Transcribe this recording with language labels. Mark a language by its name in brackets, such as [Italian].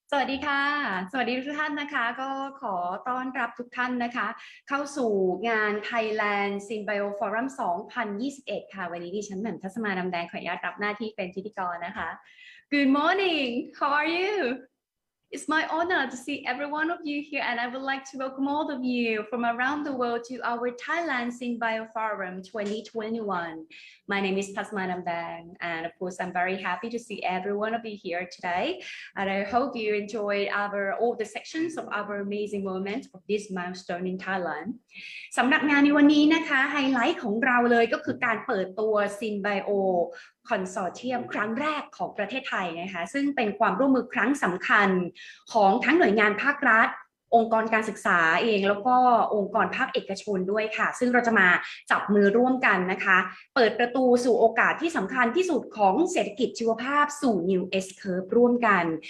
[Thai] ดีค่ะสวัสดีทุกท่านนะคะก็ขอต้อนรับทุกท่านนะคะเข้าสู่งาน Thailand Synbio Forum 2021ค่ะวันนี้ดิฉันแหม่มทัศมาดำแดงขออนุญาตรับหน้าที่เป็นพิธีกรนะคะ [English] Good morning how are you It's my honor to see every one of you here, and I would like to welcome all of you from around the world to our Thailand Synbio Forum 2021. My name is Pasma Namdang, and of course, I'm very happy to see every one of you here today. And I hope you enjoyed all the sections of our amazing moment of this milestone in Thailand. [Thai] สำหรับงานในวันนี้นะคะไฮไลท์ของเราเลยก็คือการเปิดตัว Synbioคอนโซเทียมครั้งแรกของประเทศไทยนะคะซึ่งเป็นความร่วมมือครั้งสำคัญของทั้งหน่วยงานภาครัฐองค์กรการศึกษาเองแล้วก็องค์กรภาคเอกชนด้วยค่ะซึ่งเราจะมาจับมือร่วมกันนะคะเปิดประตูสู่โอกาสที่สำคัญที่สุดของเศรษฐกิจชีวภาพสู่ New S Curve ร่วมกัน